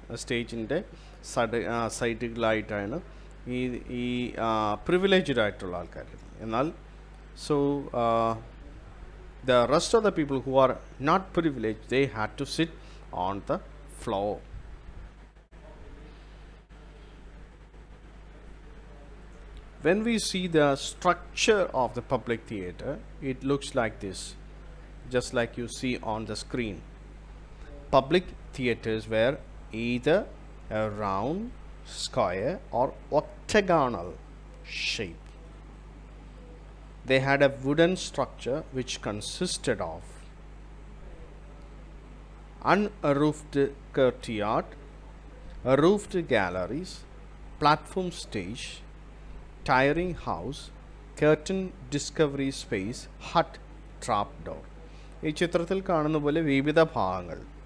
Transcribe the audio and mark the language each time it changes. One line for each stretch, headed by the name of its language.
Malayalam: സ്റ്റേജിൻ്റെ സൈഡിലായിട്ടാണ് ഈ പ്രിവിലേജ്ഡ് ആയിട്ടുള്ള ആൾക്കാർ.
English: എന്നാൽ so the rest of the people who are not privileged, they had to sit on the floor. When we see the structure of the public theatre, it looks like this, just like you see on the screen. Public theatres were either a round, square or octagonal shape. They had a wooden structure which consisted of unroofed courtyard, roofed galleries, platform stage, tiring house, curtain discovery space, hut, trap door.
Malayalam: ഈ ചിത്രത്തിൽ കാണുന്ന പോലെ വിവിധ ഭാഗങ്ങൾ.